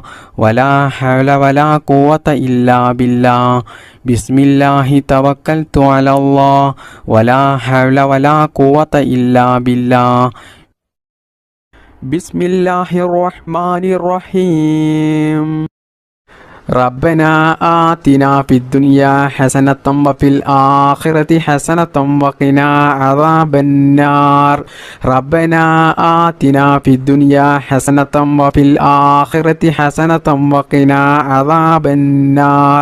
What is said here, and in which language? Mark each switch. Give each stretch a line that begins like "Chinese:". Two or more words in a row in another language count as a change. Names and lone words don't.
Arabic: ولا حول ولا قوة إلا بالله. بسم الله توكلت على الله. ولا حول ولا قوة إلا بالله. بسم الله الرحمن الرحيم. ربنا آتنا في الدنيا حسنة وفي الآخرة حسنة وقنا عذاب النار. ربنا آتنا في الدنيا حسنة وفي الآخرة حسنة وقنا عذاب النار.